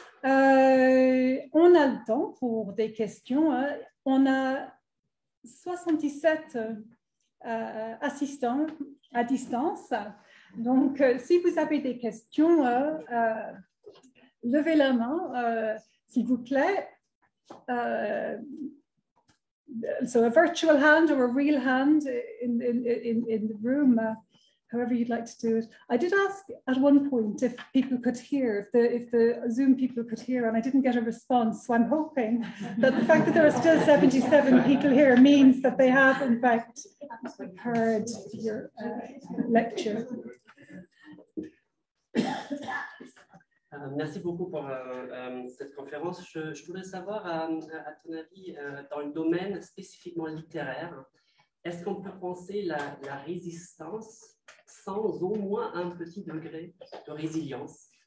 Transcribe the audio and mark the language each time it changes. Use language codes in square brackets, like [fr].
[fr] On a le temps pour des questions. On a 77 assistants à distance. Donc, si vous avez des questions, levez la main, s'il vous plaît. [en] So a virtual hand or a real hand in the room. However you'd like to do it. I did ask at one point if people could hear, if the Zoom people could hear, and I didn't get a response. So I'm hoping that the fact that there are still 77 people here means that they have, in fact, heard your lecture. [fr] Merci beaucoup pour cette conférence. Je voudrais savoir, à ton avis, dans le domaine spécifiquement littéraire, est-ce qu'on peut penser la résistance sans au moins un petit degré de résilience?